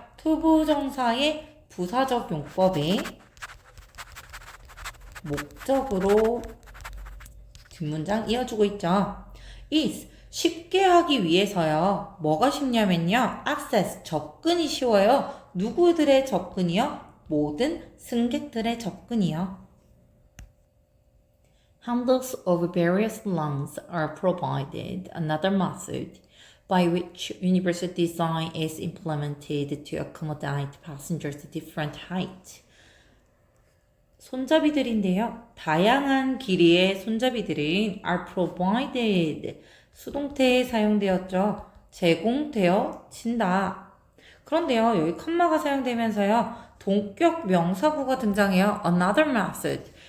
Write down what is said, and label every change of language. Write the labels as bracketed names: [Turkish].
[Korean] 투부정사의 부사적 용법에 목적으로 뒷문장 이어주고 있죠. is 쉽게 하기 위해서요. 뭐가 쉽냐면요. access 접근이 쉬워요. 누구들의 접근이요? 모든 승객들의 접근이요. [English] Handles of various lines are provided, another method by which universal design is implemented to accommodate passengers' different height. [Korean] 손잡이들인데요. 다양한 길이의 손잡이들은 [English] are provided. [Korean] 수동태에 사용되었죠. 제공되어진다. 그런데요. 여기 컴마가 사용되면서요. 동격 명사구가 등장해요. [English] Another method.